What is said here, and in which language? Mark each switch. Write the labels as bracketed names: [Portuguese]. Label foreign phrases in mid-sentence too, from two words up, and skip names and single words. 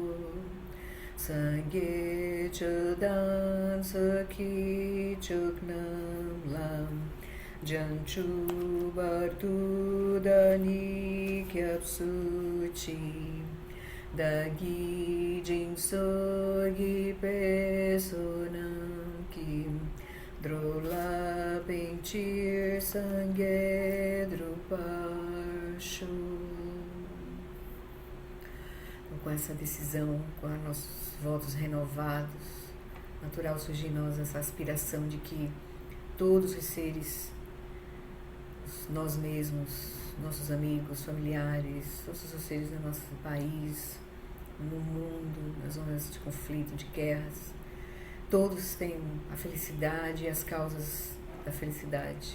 [Tibetan] སངས་རྒྱས་ཆོས་དང་ཚོགས་ཀྱི་མཆོག་རྣམས་ལ། བྱང་ཆུབ་བར་དུ་བདག་ནི་སྐྱབས་སུ་མཆི། བདག་གིས་སྦྱིན་སོགས་བགྱིས་པའི་བསོད་ནམས་ཀྱིས། འགྲོ་ལ་ཕན་ཕྱིར་སངས་རྒྱས་འགྲུབ་པར་ཤོག. [Portuguese] Então, com essa decisão, com os nossos votos renovados, natural surgir em nós essa aspiração de que todos os seres, nós mesmos, nossos amigos, familiares, todos os seres do nosso país, no mundo, nas zonas de conflito, de guerras, todos têm a felicidade e as causas da felicidade.